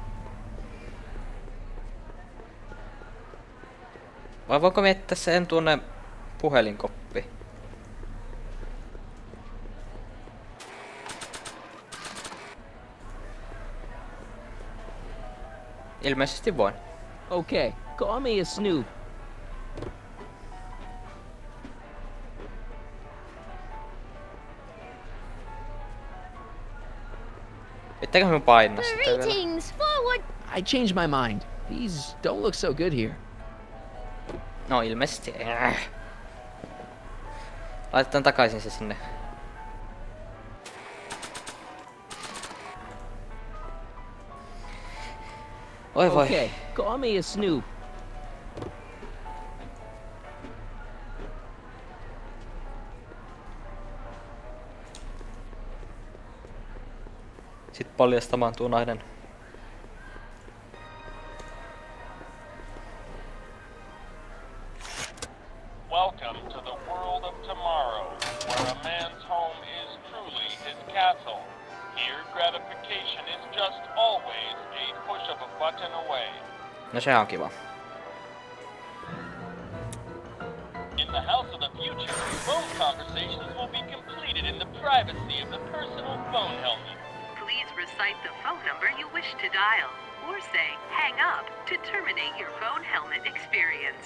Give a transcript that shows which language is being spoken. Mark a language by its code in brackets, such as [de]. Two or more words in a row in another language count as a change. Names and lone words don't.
[fi] Vai voinko miettiä sen tuonne puhelinkoppiin? Ilmeisesti voin. [en] Okay, call me a snoop. [fi] Pitääkö me painaa sitä vielä? [en] Greetings, forward! I changed my mind. These don't look so good here. [fi] No ilmeisesti. Laitetaan takaisin se sinne. Oi voi. Okay, call me a snoop. Sitten paljastamaan tuo nainen. [en] Welcome to the world of tomorrow, where a man's home is truly his castle. Here, gratification is just always a push of a button away. [fi] No sehän on kiva. [en] In the house of the future, phone conversations will be completed in the privacy of the personal phone helmet. Please recite the phone number you wish to dial, or say hang up to terminate your phone helmet experience.